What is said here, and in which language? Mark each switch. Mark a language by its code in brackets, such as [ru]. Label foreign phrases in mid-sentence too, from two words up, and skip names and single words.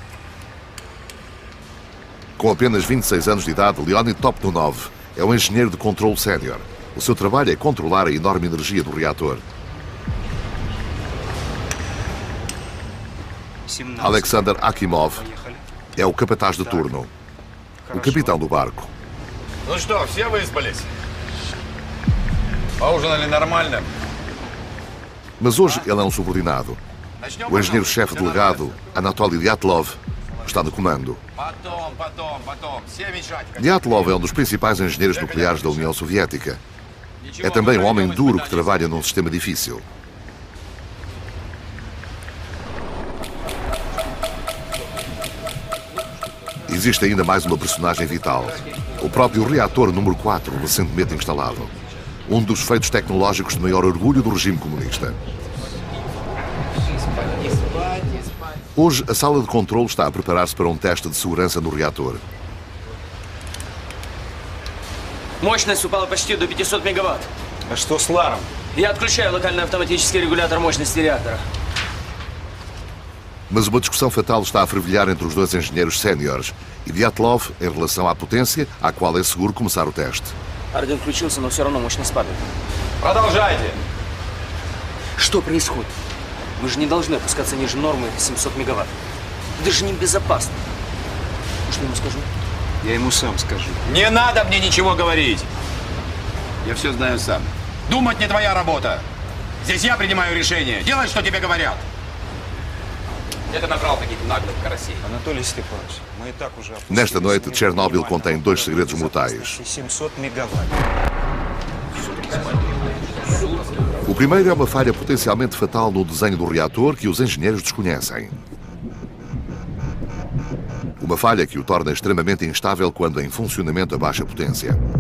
[pt] Com apenas 26 anos de idade, Leonid Toptunov é um engenheiro de controle sénior. O seu trabalho é controlar a enorme energia do reator. Alexander Akimov é o capataz de turno, o capitão do barco. [ru] Ну что, все выспались? Поужинали нормально? [pt] Mas hoje ele é um subordinado. O engenheiro-chefe delegado, Anatoly Dyatlov, está no comando. Dyatlov é um dos principais engenheiros nucleares da União Soviética. É também um homem duro que trabalha num sistema difícil. Existe ainda mais uma personagem vital. O próprio reator número 4, recentemente instalado. Um dos feitos tecnológicos de maior orgulho do regime comunista. Hoje, a sala de controle está a preparar-se para um teste de segurança no reator. [ru] Мощность упала почти до 500 мегаватт. А что с Ларом? Я отключаю локальный автоматический регулятор мощности реактора. Mas uma discussão fatal está a fervilhar entre os dois engenheiros séniores e Dyatlov em relação à potência à qual é seguro começar o teste. Орден включился, но все равно мощность падает. Продолжайте. Что происходит? Мы же не должны опускаться ниже нормы 700 мегаватт. Это же небезопасно. Что я ему скажу? Я ему сам скажу. Не надо мне ничего говорить. Я все знаю сам. Думать не твоя работа. Здесь я принимаю решение. Делай, что тебе говорят. Где ты набрал таких наглых карасей? Анатолий Степанович, мы и так уже... [pt] Nesta noite, Chernobyl contém 2 segredos mortais. [ru] 700 мегаватт. [pt] O primeiro é uma falha potencialmente fatal no desenho do reator que os engenheiros desconhecem. Uma falha que o torna extremamente instável quando em funcionamento a baixa potência.